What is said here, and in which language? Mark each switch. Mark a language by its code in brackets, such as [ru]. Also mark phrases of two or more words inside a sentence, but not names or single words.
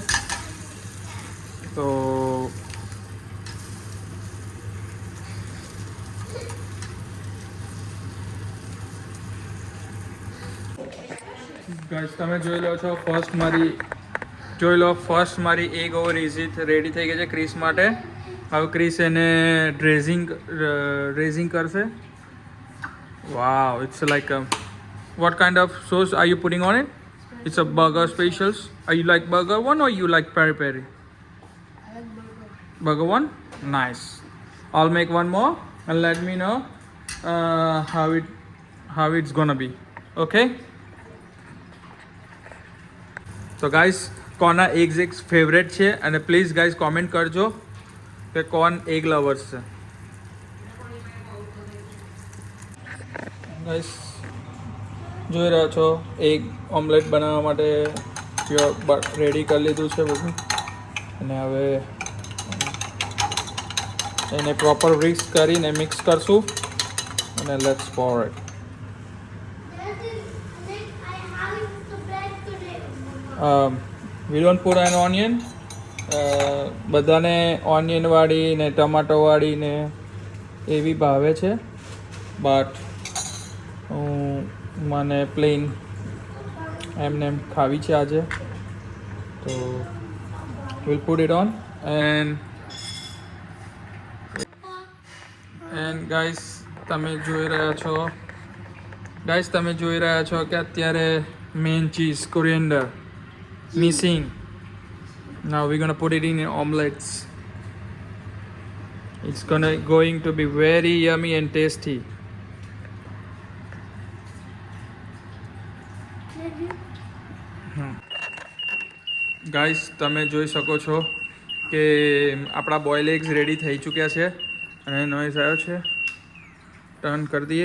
[gu] તો ગાઈસ તમે જોઈ લો છો, ફર્સ્ટ મારી [en] egg over easy [gu] રેડી થઈ ગઈ છે ક્રિસ માટે. હવે ક્રિસ એને રેઝિંગ કરશે. [en] wow, it's like what kind of sauce are you putting on it? It's a burger specials. Are you like burger one or you like peri peri? I like burger. Burger one? Nice. I'll make one more and let me know how it's gonna be. Okay? [gu] તો ગાઈસ, કોના એગ્સ ફેવરેટ છે અને પ્લીઝ ગાઈસ કોમેન્ટ કરજો કે કોણ [en] egg lovers [gu] છે. ગાઈસ જોઈ રહ્યા છો, [en] egg omelette [gu] બનાવવા માટે રેડી કરી લીધું છે બધું, અને હવે એને પ્રોપર મિક્સ કરશું અને [en] let's pour it. We don't put an onion. [gu] બધાને ઓનિયનવાળી ને ટમાટોવાળી ને એવી ભાવે છે, બટ મને પ્લેન એમને ખાવી છે આજે, તો [en] we'll put it on and guys [gu] તમે જોઈ રહ્યા છો કે અત્યારે [en] man cheese coriander [gu] missing. [en] Now we're gonna put it in omelets. It's going to be very yummy and tasty. [gu] ગાઈસ તમે જોઈ શકો છો કે આપણા [en] boil eggs [gu] રેડી થઈ ચૂક્યા છે અને નોઈઝ આવ્યો છે. ટર્ન કરી દઈએ.